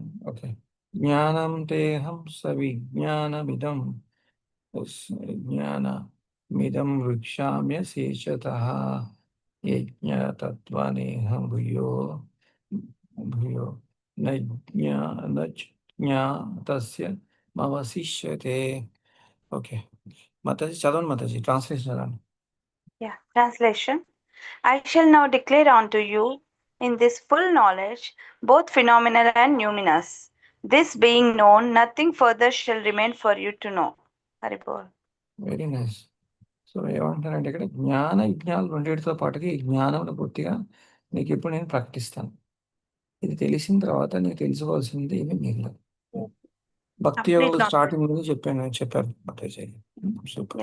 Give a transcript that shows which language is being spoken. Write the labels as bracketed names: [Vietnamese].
[Sanskrit] Okay, జ్ఞానం తేహం స విజ్ఞానమిదం జ్ఞానమిదం వృక్షామ్యశేషతః యజ్ఞతత్వనేహ భూయో నజ్ఞాతస్య మవశిష్యతే. [Telugu] ఓకే మాతాజీ చదవండి మాతాజీ, ట్రాన్స్లేషన్ చదవండి. [English] Yeah, translation. I shall now declare unto you in this full knowledge both phenomenal and numinous. This being known, nothing further shall remain for you to know. Haribol. Very nice. [Telugu] So ఏమంటారంటే ఇక్కడ జ్ఞాన విజ్ఞానాలు రెండింటితో పాటుగా ఈ జ్ఞానంలో పూర్తిగా నీకు ఇప్పుడు నేను ప్రకటిస్తాను. ఇది తెలిసిన తర్వాత నీకు తెలుసుకోవాల్సింది ఏమీ మిగలదు. భక్తి యోగ స్టార్టింగ్ నుంచి చెప్పారు మాతాజీ. సూపర్.